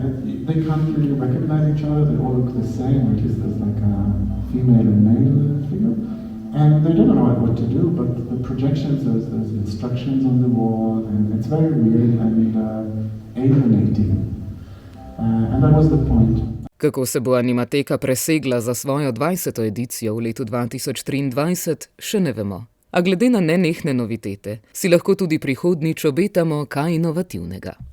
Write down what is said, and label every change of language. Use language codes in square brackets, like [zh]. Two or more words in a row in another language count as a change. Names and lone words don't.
[en] they can't really recognize each other. They all look the same, at least there's like a female and male figure. And they don't know what to do, but the projections, there's instructions on the wall, and it's very weird and alienating. And that was the point. [sl] Kako se bo Animateka presegla za svojo 20. edicijo v letu 2023, še ne vemo. A glede na nenehne novitete, si lahko tudi prihodnjič obetamo kaj inovativnega.